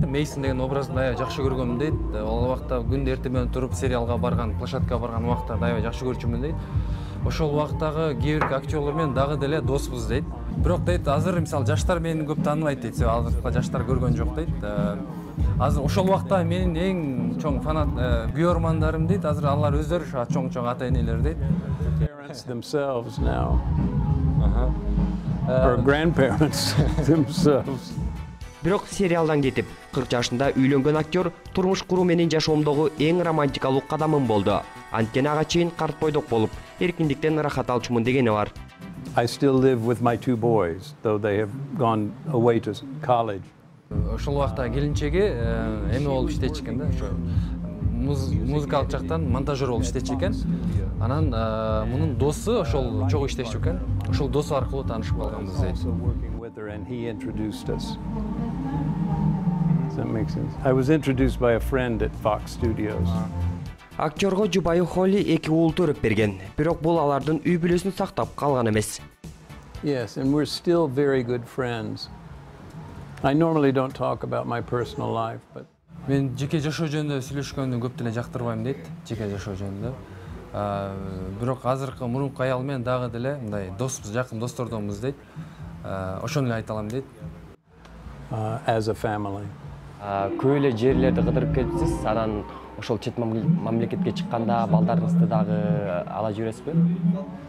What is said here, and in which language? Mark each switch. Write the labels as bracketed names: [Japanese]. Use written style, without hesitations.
[Kyrgyz] Мейсон деген образды аябай жакшы көргөм дейт. Ал убакта күндө эртең менен туруп сериалга барган, площадкага барган убакта аябай жакшы көрчүмүн дейт. Ошол убактагы кээ бир актерлор менен дагы деле доспуз дейт. Бирок дейт, азыр мисалы жаштар мени көп тааныбайт дейт. Азыркы жаштар көргөн жок дейт. Азыр ошол убакта менин эң чоң фанат күйөрмандарым дейт. Азыр алар өздөрү чоң ата-энелер дейт. [English] parents themselves now. Or grandparents themselves. [Kyrgyz] Бирок сериалдан кетип, 40 жашында үйлөнгөн актер турмуш куруу менен жашоомдогу эң романтикалуу кадамым болду. Анткени ага чейин карт бойдок болуп, эркиндиктен ырахат алчумун дегени бар. [English] I still live with my two boys, though they have gone away to college. [Kyrgyz] Ошол убакта келинчеги эме болуп иштечү экен да, ошо музыкалык жактан монтажер болуп иштечү экен. Анан мунун досу ошол чогуу иштечү экен. Ошол досу аркылуу таанышып калганбыз дейт. [English] And he introduced us. Does that make sense? I was introduced by a friend at Fox Studios. [Kyrgyz] Актерго жубайы Холли 2 уул төрөп берген, бирок бул алардын үй бүлөсүн сактап калган эмес. [English] Yes, and we're still very good friends. I normally don't talk about my personal life, but [Kyrgyz] мен жеке жашоо жөнүндө сүйлөшкөндү көп деле жактырбайм дейт, жеке жашоо жөнүндө. Бирок азыркы мурунку аял менен дагы деле мындай доспуз, жакын достордонбуз дейт. Ошону эле айта алам дейт. [English] As a family. [Kyrgyz] Көп эле жерлерди кыдырып келипсиз, анан ошол чет мамлекетке чыкканда балдарыңызды дагы ала жүрөсүзбү?